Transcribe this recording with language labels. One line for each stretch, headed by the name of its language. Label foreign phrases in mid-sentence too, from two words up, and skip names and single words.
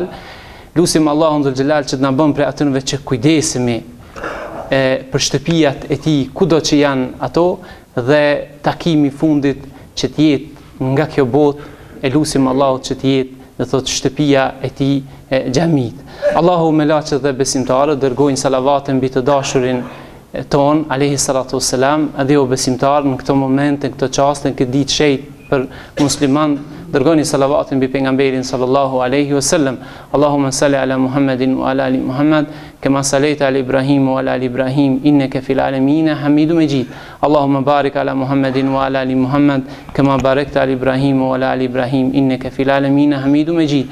Albanian: Lusim Allahun
Arabic: ذو الجلال
Albanian: që të na bën prej atyre që kujdesemi për shtëpiat e tij kudo që janë ato, dhe takimi fundit që të jetë nga kjo botë, e lusim Allahut që të jetë dhe thot shtëpia e tij xhamit. Allahu me laçet dhe besimtarët dërgojnë salavate mbi të dashurin ton
Arabic: عليه الصلاة والسلام,
Albanian: edhe o besimtar në këtë moment, në këtë çast, në këtë ditë shenjtë për musliman, dërgoni salavatin mbi pejgamberin
Arabic: صلى الله عليه وسلم. اللهم صل على محمد وعلى آل محمد كما صليت على إبراهيم وعلى آل إبراهيم إنك في العالمين حميد مجيد. اللهم بارك على محمد وعلى آل محمد كما باركت على إبراهيم وعلى آل إبراهيم إنك في العالمين حميد مجيد.